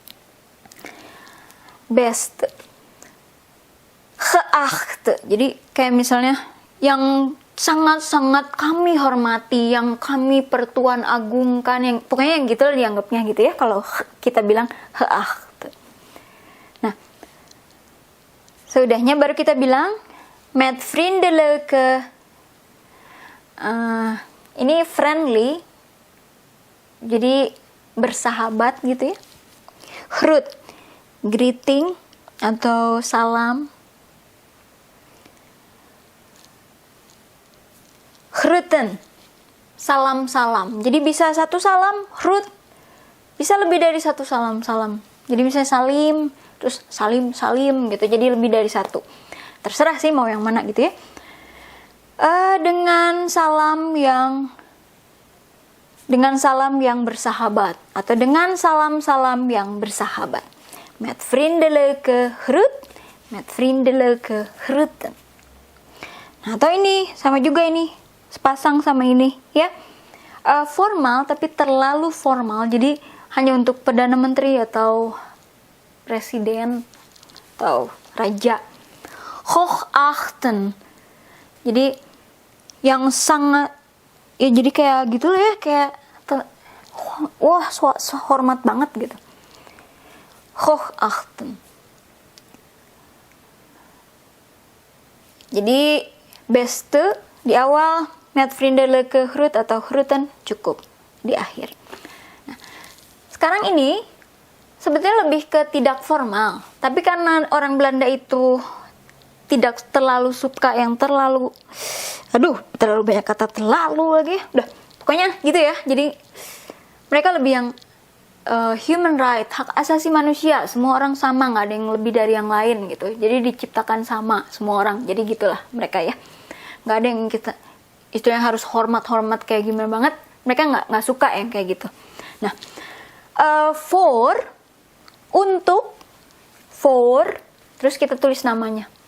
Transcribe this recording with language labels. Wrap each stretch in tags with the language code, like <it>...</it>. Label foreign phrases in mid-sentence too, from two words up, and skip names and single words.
<nl>Beste, geachte.</nl> <id>Jadi kayak misalnya yang sangat-sangat kami hormati, yang kami pertuan agungkan, yang pokoknya yang gitu dianggapnya gitu ya. Kalau kita bilang geachte. Nah, seudahnya baru kita bilang</id> <nl>met vriendelijke.</nl> <id>Ini friendly, jadi bersahabat gitu ya. Groet, greeting atau salam. Groeten, salam-salam. Jadi bisa satu salam, groet. Bisa lebih dari satu salam-salam. Jadi misalnya salim, terus salim gitu. Jadi lebih dari satu. Terserah sih mau yang mana gitu ya. Dengan salam yang bersahabat atau dengan salam-salam yang bersahabat.</id> <nl>Met vriendelijke groet, met vriendelijke groeten.</nl> <id>Nah, atau ini sama juga ini, sepasang sama ini ya. Formal tapi terlalu formal. Jadi hanya untuk perdana menteri atau presiden atau raja.</id> <nl>Hoogachten.</nl> <id>Jadi yang sangat ya, jadi kayak gitu ya, kayak wah hormat banget gitu. Hoogachten. Jadi beste di awal,</id> <nl>met vriendelijke groet</nl> <id>atau groeten cukup di akhir. Nah, sekarang ini sebetulnya lebih ke tidak formal, tapi karena orang Belanda itu tidak terlalu suka yang terlalu banyak kata terlalu lagi. Udah, pokoknya gitu ya. Jadi mereka lebih yang</id> <en>human right,</en> <id>hak asasi manusia, semua orang sama, nggak ada yang lebih dari yang lain gitu. Jadi diciptakan sama semua orang. Jadi gitulah mereka ya. Nggak ada yang kita itu yang harus hormat kayak gimana banget. Mereka nggak suka yang kayak gitu. Nah, for, untuk, for, terus kita tulis namanya.</id>